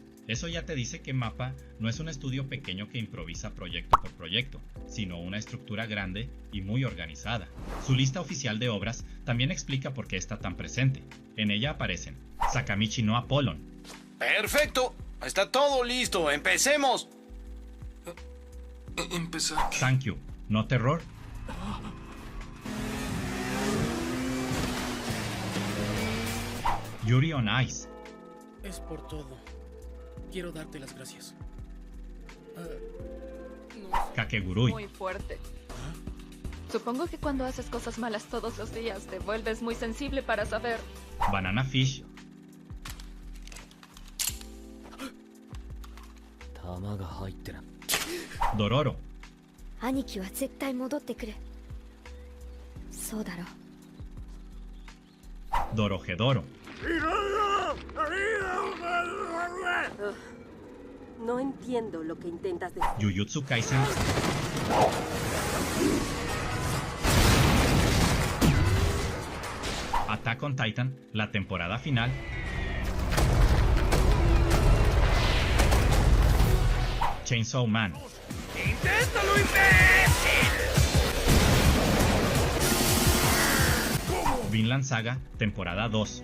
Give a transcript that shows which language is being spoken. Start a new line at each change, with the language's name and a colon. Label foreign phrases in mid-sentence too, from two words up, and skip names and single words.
Spanish: Eso ya te dice que MAPPA no es un estudio pequeño que improvisa proyecto por proyecto, sino una estructura grande y muy organizada. Su lista oficial de obras también explica por qué está tan presente. En ella aparecen Sakamichi no Apollon. ¡Perfecto! Está todo listo. ¡Empecemos! Empezar. Thank You, no Terror. Yuri on Ice. Es por todo. Quiero darte las gracias. Kakegurui. Muy fuerte. Supongo que cuando haces cosas malas todos los días te vuelves muy sensible para saber. Banana Fish. Dororo.
Japanese: 兄貴は絶対戻ってくる。そうだろう。
Spanish: Dorohedoro. No entiendo lo que intentas decir. Jujutsu Kaisen. Attack on Titan, la temporada final. Chainsaw Man. ¡Inténtalo, imbécil! Vinland Saga, temporada 2.